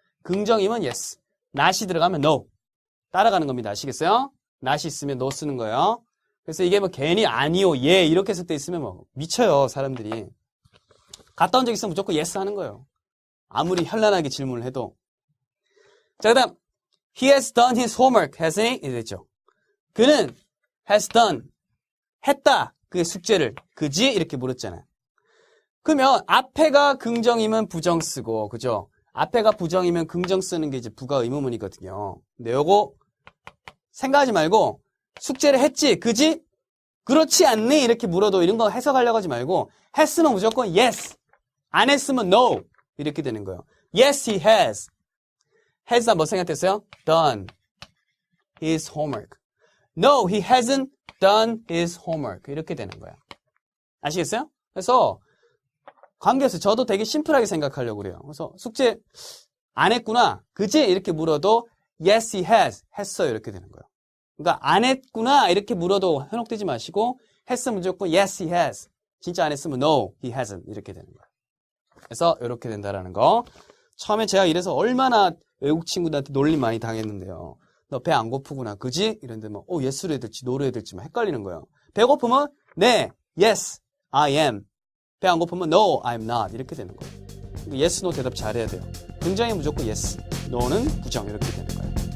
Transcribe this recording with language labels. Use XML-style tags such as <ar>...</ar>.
<ko>긍정이면 yes. not이 들어가면 no. 따라가는 겁니다. 아시겠어요? not이 있으면 no 쓰는 거예요. 그래서 이게 뭐 괜히 아니요, 예 이렇게 쓸 때 있으면 뭐 미쳐요. 사람들이. 갔다 온 적 있으면 무조건 yes 하는 거예요. 아무리 현란하게 질문을 해도. 자, 그 다음</ko> <en>He has done his homework, hasn't he?</en> <ko>이랬죠. 그는 has done, 했다. 그의 숙제를. 그지? 이렇게 물었잖아요. 그러면 앞에가 긍정이면 부정 쓰고, 그죠? 앞에가 부정이면 긍정 쓰는 게 이제 부가 의문문이거든요. 근데 요거 생각하지 말고 숙제를 했지? 그지? 그렇지 않니? 이렇게 물어도 이런 거 해석하려고 하지 말고 했으면 무조건 yes. 안 했으면 no. 이렇게 되는 거예요.</ko> <en>Yes, he has.</en> <ko>has 뭐 생각했어요?</ko> <en>Done his homework. No, he hasn't done his homework.</en> <ko>이렇게 되는 거야. 아시겠어요? 그래서 관계에서 저도 되게 심플하게 생각하려고 그래요. 그래서 숙제 안 했구나. 그지? 이렇게 물어도</ko> <en>yes, he has.</en> <ko>했어요. 이렇게 되는 거예요. 그러니까 안 했구나. 이렇게 물어도 현혹되지 마시고 했으면 무조건</ko> <en>yes, he has.</en> <ko>진짜 안 했으면</ko> <en>no, he hasn't.</en> <ko>이렇게 되는 거예요. 그래서 이렇게 된다라는 거. 처음에 제가 이래서 얼마나 외국 친구들한테 놀림 많이 당했는데요. 너 배 안 고프구나. 그지? 이런데 뭐 yes로 해야 될지 no로 해야 될지 막 헷갈리는 거예요. 배고프면 네,</ko> <en>yes, I am.</en> <ko>배 안 고프면</ko> <en>no, I'm not.</en> <ko>이렇게 되는 거예요. yes, no 대답 잘해야 돼요. 긍정이 무조건 yes, no는 부정. 이렇게 되는 거예요.</ko>